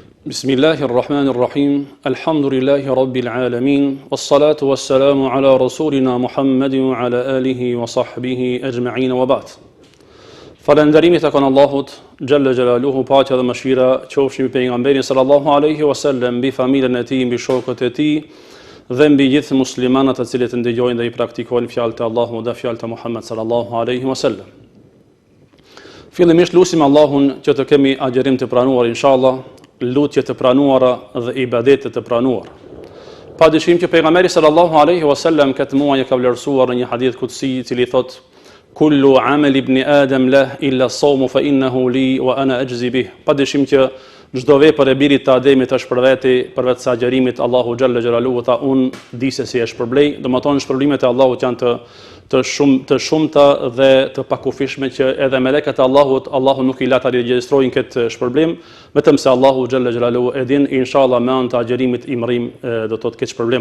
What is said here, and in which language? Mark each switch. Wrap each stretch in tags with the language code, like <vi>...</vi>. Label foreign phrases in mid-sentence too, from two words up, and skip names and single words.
<ar>بسم الله الرحمن الرحيم. الحمد لله رب العالمين. والصلاة والسلام على رسولنا محمد وعلى آله وصحبه أجمعين وبعد.</ar> <sq>Falënderimi tek Allahut</sq> <ar>جل جلاله,</ar> <sq>paqja dhe mëshira qofshin mbi pejgamberin</sq> <ar>صلى الله عليه وسلم,</ar> <sq>mbi familjen e tij, mbi shokët e tij dhe mbi gjithë muslimanat të cilët ndëgjojnë dhe i praktikojnë fjalët e Allahut dhe fjalët e Muhammed</sq> <ar>صلى الله عليه وسلم.</ar> <sq>Fillimisht lutim Allahun që të kemi agjerim të pranuar inshallah, lutje të pranuara dhe ibadete të pranuara. Padyshim që pejgamberi</sq> <ar>صلى الله عليه وسلم</ar> <sq>këtë muaj e ka vlerësuar në një</sq> <ar>حديث قدسي</ar> <sq>i cili thotë:</sq> <ar>كل عمل ابن آدم له إلا الصوم فإنه لي وأنا أجزي به.</ar> <sq>Padyshim që çdo vepër e birit të Ademit është për veti, përveç sa agjerimit Allahu</sq> <ar>جل جلاله</ar> <sq>ta un di se si është shpërblej. Domethënë shpërblimet e Allahut janë të shumta dhe të pakufishme që edhe melekët e Allahu nuk i la ta regjistrojnë këtë shpërblim, vetëm se Allahu</sq> <ar>جل جلاله</ar> <sq>e din, inshallah me anë të agjerimit i mërrim do të thotë këtë shpërblim.</sq>